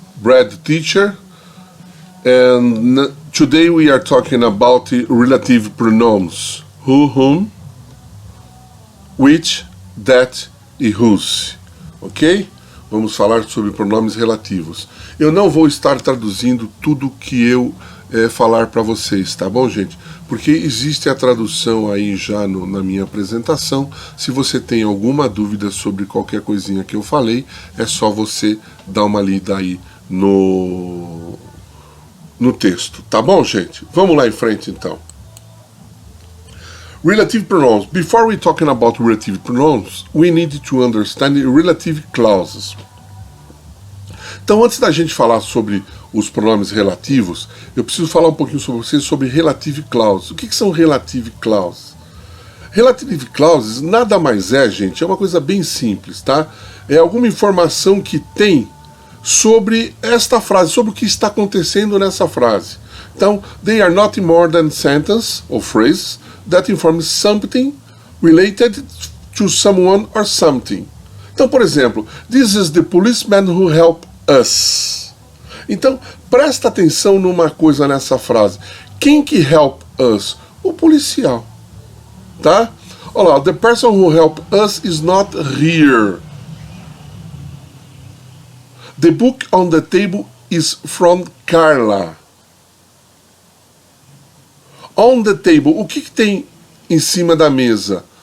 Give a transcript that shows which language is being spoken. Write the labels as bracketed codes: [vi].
[en] Brad, teacher, and today we are talking about the relative pronouns: who, whom, which, that e whose. [pt] Ok? Vamos falar sobre pronomes relativos. Eu não vou estar traduzindo tudo que eu falar para vocês, tá bom, gente? Porque existe a tradução aí já na minha apresentação. Se você tem alguma dúvida sobre qualquer coisinha que eu falei, é só você dar uma lida aí no texto, tá bom, gente? Vamos lá em frente, então. [en] Relative pronouns. Before we talking about relative pronouns, we need to understand relative clauses. [pt] Então, antes da gente falar sobre os pronomes relativos, eu preciso falar um pouquinho sobre vocês sobre relative clauses. O que são relative clauses? Relative clauses nada mais é, gente, é uma coisa bem simples, tá? É alguma informação que tem sobre esta frase, sobre o que está acontecendo nessa frase. [en] Então, they are not more than sentence or phrase that informs something related to someone or something. Então, por exemplo, this is the policeman who helped us. [pt] Então, presta atenção numa coisa nessa frase. Quem que help us? O policial. Tá? [en] Olha lá, the person who helped us is not here. The book on the table is from Carla. [pt] On the table, o que tem em cima da mesa?